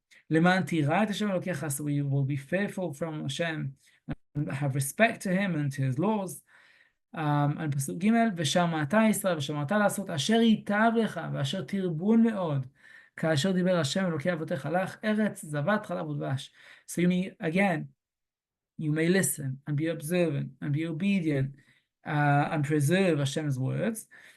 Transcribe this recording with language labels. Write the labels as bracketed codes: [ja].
[he] למען תירא את השם אלוקיך, [en] so we will be fearful from Hashem and have respect to him and to his laws. [he] על פסוק ג' ושמעת ישראל ושמעת לעשות אשר ייטב לך ואשר תרבון מאוד כאשר דיבר השם אלוקי אבותיך לך ארץ זבת חלב ודבש. [en] So you may listen and be observant and be obedient and preserve Hashem's words.